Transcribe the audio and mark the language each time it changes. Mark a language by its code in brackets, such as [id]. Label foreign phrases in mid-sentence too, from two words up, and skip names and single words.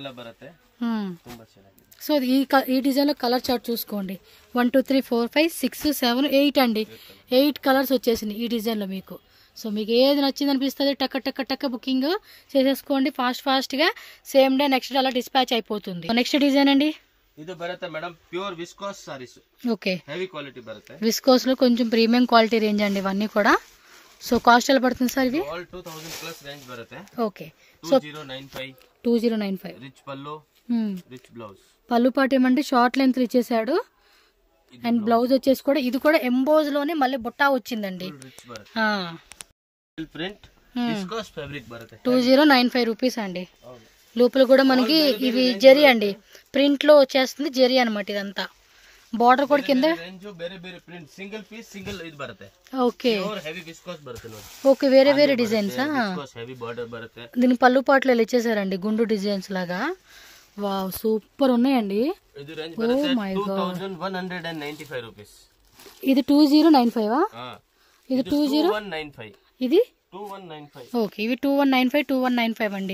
[te] సో ఈ డిజైన్లో కలర్ చార్ట్ చూసుకోండి. 1 2 3 4 5 6 7 8 అండి. 8 కలర్స్ వచ్చేసినాయి ఈ డిజైన్లో మీకు. సో మీకు ఏది నచ్చింది అనిపిస్తుంది టక్క టక్క టక్క బుకింగ్ చేసేసుకోండి ఫాస్ట్గా. [en] same day next day [te] అలా డిస్పాచ్ అయిపోతుంది. [en] next design [te] అండి. [kn] ಇದು ಬರುತ್ತೆ ಮೇಡಮ್ [en] pure viscose sarees. [te] ఓకే, [en] heavy quality [kn] ಬರುತ್ತೆ. [te] విస్కోస్ లో కొంచెం [en] premium quality range [te] అండి ఇవన్నీ కూడా. సో కాస్ట్ ఎలా పడుతుంది సార్ ఇవి? [en] all 2000 plus range [kn] బರುತ್ತೆ. [te] ఓకే, సో 2095 రిచ్ పల్లు, [en] rich blouse. [te] పళ్ళు పాటు ఏమంటే [en] short length [te] ఇచ్చేసాడు. [en] and blouse [te] వచ్చేసి కూడా ఇది కూడా ఎంబోజ్ లోనే మళ్ళీ బుట్టా వచ్చిందండి. [kn] రిచ్ బರುತ್ತೆ. [en] print viscose fabric [kn] బರುತ್ತೆ. [te] 2095 రూపీస్ అండి. లోపల కూడా మనకి ఇవి జరీ అండి. ప్రింట్ లో వచ్చేస్తుంది జరీ అనమాట ఇదంతా. బార్డర్ కూడా కింద [kn] ಬೇರೆ ಬೇರೆ [en] print single piece single [kn] ಇದು ಬರುತ್ತೆ. [te] ఓకే, [en] heavy viscose [kn] ಬರುತ್ತೆ ನೋಡಿ. [te] ఓకే, వేరే వేరే డిజైన్స్. [en] viscose heavy border [kn] ಬರುತ್ತೆ. [te] దీని పళ్ళు పాటలు ఇలా ఇచ్చేసారండి గుండు డిజైన్స్ లాగా. వావ్, సూపర్ ఉన్నాయండి. [kn] ఇది రేంజ్ బರುತ್ತೆ 2195 రూపీస్. ఇది 2095 ఇది 2195. ఇది 2195. [te] ఓకే, ఇవి 2195 అండి.